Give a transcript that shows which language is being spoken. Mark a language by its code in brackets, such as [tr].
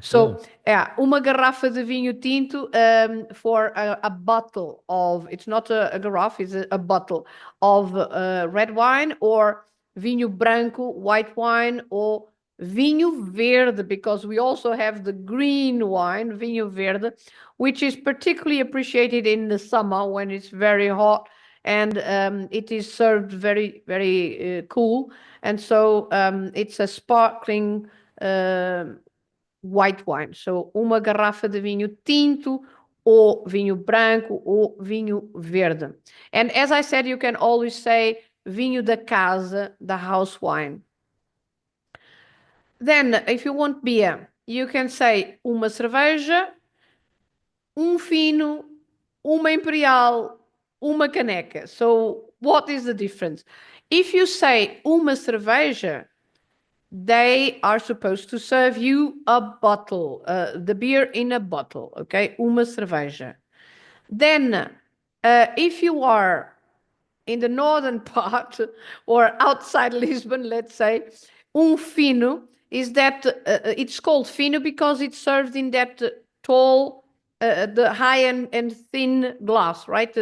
[en] So, yeah, [pt] uma garrafa de vinho tinto, [en] for a bottle of, it's not a garrafa, it's a bottle of red wine, or [pt] vinho branco, [en] white wine, or vinho verde, because we also have the green wine, vinho verde, which is particularly appreciated in the summer when it's very hot, and it is served very, very cool. And so it's a sparkling white wine. [pt] So uma garrafa de vinho tinto, ou vinho branco, ou vinho verde. [en] And as I said, you can always say [pt] vinho da casa, [en] the house wine. Then, if you want beer, you can say [pt] uma cerveja, fino, uma imperial, uma caneca. [en] So, what is the difference? If you say [pt] uma cerveja, [en] they are supposed to serve you a bottle, the beer in a bottle, okay? Uma cerveja. Then, if you are in the northern part or outside Lisbon, let's say, fino is that it's called fino because it's served in that tall, the high and thin glass, right?